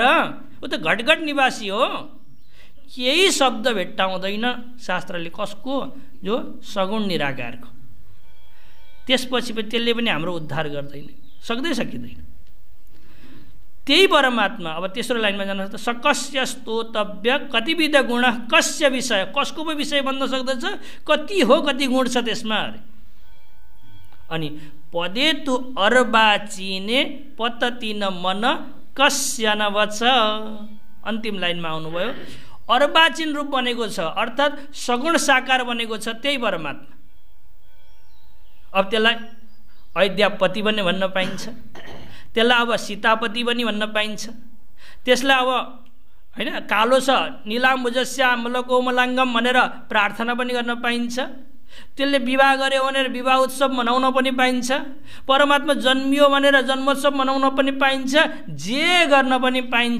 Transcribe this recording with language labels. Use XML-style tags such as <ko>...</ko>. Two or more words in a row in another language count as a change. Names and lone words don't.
<ne>ऊ त घटघट निवासी हो। केही शब्द भेट्टाउँदैन शास्त्रले कसको? जो सगुण निराकारको। त्यसपछि त्यसले पनि हाम्रो उद्धार गर्दैन, सकिँदैन। त्यही परमात्मा अब तेस्रो लाइनमा जानुहोस् त,</ne> <sa>सकस्य स्तोतव्य कतिविध गुण कस्य विषय,</sa> <ne>कसको पो विषय भन्न सक्दछ? कति हो, कति गुण छ त्यसमा अरे।</ne> <sa>अनि पदे तु अर्वाचीने पततिन मन कस्य नवच,</sa> <ne>अन्तिम लाइनमा आउनुभयो। अर्वाचीन रूप बनेको छ, अर्थात् सगुण साकार बनेको छ त्यही परमात्मा। अब त्यसलाई अयोध्यापति पनि भन्न पाइन्छ, त्यसलाई अब सीतापति पनि भन्न पाइन्छ, त्यसलाई अब होइन कालो छ नीलाम्बुजस्यामलकोमलाङ्गम भनेर प्रार्थना पनि गर्न पाइन्छ, त्यसले विवाह गर्यो भनेर विवाह उत्सव मनाउन पनि पाइन्छ, परमात्मा जन्मियो भनेर जन्मोत्सव मनाउन पनि पाइन्छ, जे गर्न पनि पाइन्छ।</ne>